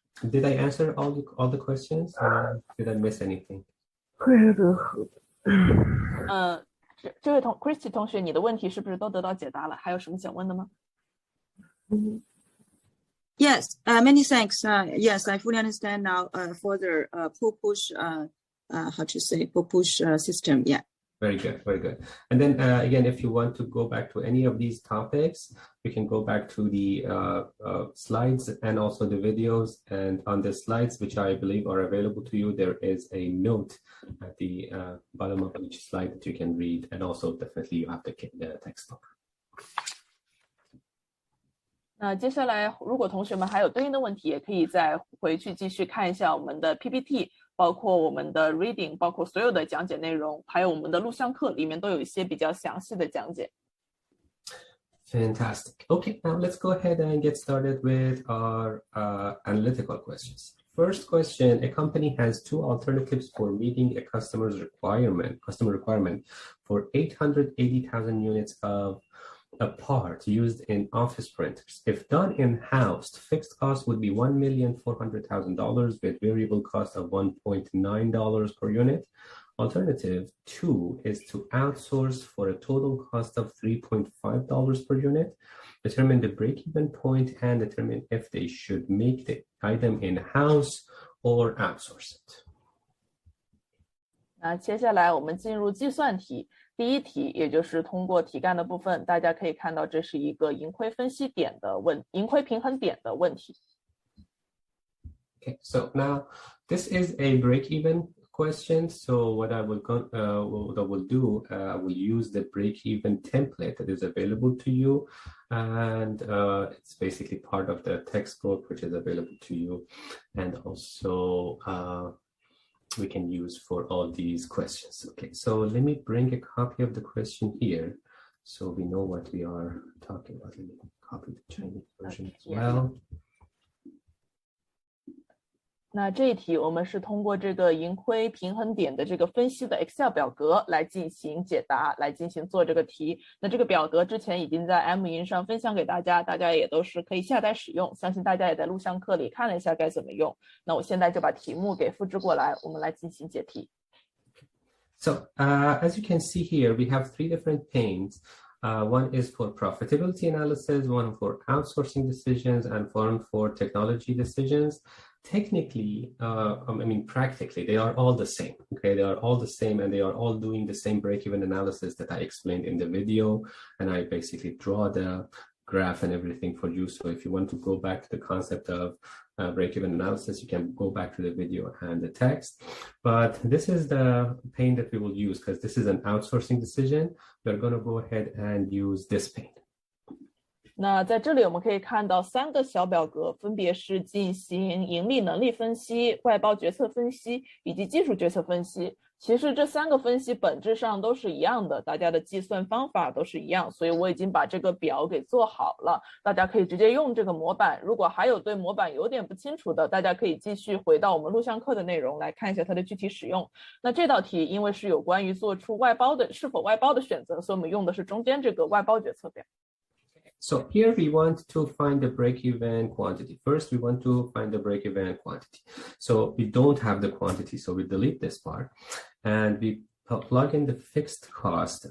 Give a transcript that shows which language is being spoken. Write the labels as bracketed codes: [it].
[en] Did I answer all the questions? Or did I miss anything? [zh] 这位Christy 同学，你的问题是不是都得到解答了？还有什么想问的吗？ [en] Yes, many thanks. Yes, I fully understand now for the push, how to say, push system. Yeah. Very good, very good. And then again, if you want to go back to any of these topics, you can go back to the slides and also the videos. And on the slides, which I believe are available to you, there is a note at the bottom of each slide that you can read. And also definitely you have the textbook. [zh] 那接下来，如果同学们还有对应的问题，也可以再回去继续看一下我们的 PPT， 包括我们的 [en] reading， [zh] 包括所有的讲解内容，还有我们的录像课里面都有一些比较详细的讲解。 [en] Fantastic. Okay, now let's go ahead and get started with our analytical questions. First question, a company has two alternatives for meeting a customer requirement for 880,000 units of a part used in office printers. If done in-house, fixed cost would be $1,400,000 with variable cost of $1.9 per unit. Alternative 2 is to outsource for a total cost of $3.5 per unit. Determine the break-even point and determine if they should make the item in-house or outsource it. [zh] 那接下来我们进入计算题。第一题，也就是通过题干的部分，大家可以看到这是一个盈亏分析点的盈亏平衡点的问题。 [en] Okay, so now this is a break-even question. So what I will do, I will use the break-even template that is available to you, and it's basically part of the textbook which is available to you, and also we can use for all these questions. Okay, so let me bring a copy of the question here so we know what we are talking about. Let me copy the Chinese version as well. [zh] 那这一题我们是通过这个盈亏平衡点的这个分析的 Excel 表格来进行解答，来进行做这个题。那这个表格之前已经在 M 云上分享给大家，大家也都是可以下载使用，相信大家也在录像课里看了一下该怎么用。那我现在就把题目给复制过来，我们来进行解题。 [en] So as you can see here, we have three different panes. One is for profitability analysis, one for outsourcing decisions, and one for technology decisions. technically, I mean, practically, they are all the same, okay? They are all the same, and they are all doing the same break-even analysis that I explained in the video, and I basically draw the graph and everything for you. So if you want to go back to the concept of break-even analysis, you can go back to the video and the text. But this is the pane that we will use because this is an outsourcing decision. We're going to go ahead and use this pane. [zh] 那在这里我们可以看到3个小表格，分别是进行盈利能力分析、外包决策分析以及技术决策分析。其实这3个分析本质上都是一样的，大家的计算方法都是一样，所以我已经把这个表给做好了，大家可以直接用这个模板。如果还有对模板有点不清楚的，大家可以继续回到我们录像课的内容来看一下它的具体使用。那这道题因为是有关于做出外包的是否外包的选择，所以我们用的是中间这个外包决策表。 [en] So here we want to find the break-even quantity. First, we want to find the break-even quantity. So we don't have the quantity, so we delete this part. And we plug in the fixed cost.